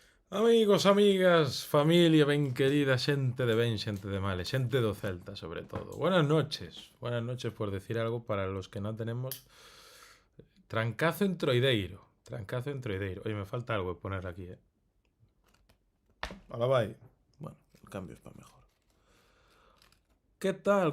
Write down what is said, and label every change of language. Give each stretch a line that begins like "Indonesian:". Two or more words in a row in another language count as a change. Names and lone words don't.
Galician: Amigos, amigas, familia ben querida, xente de ben, xente de male, xente do Celta, sobre todo.
Spanish: Buenas noches por decir algo para los que no tenemos trancazo entroideiro. Oye, me falta algo de poner aquí, eh. Ahora va ahí. Bueno, el cambio es para mejor. ¿Qué tal?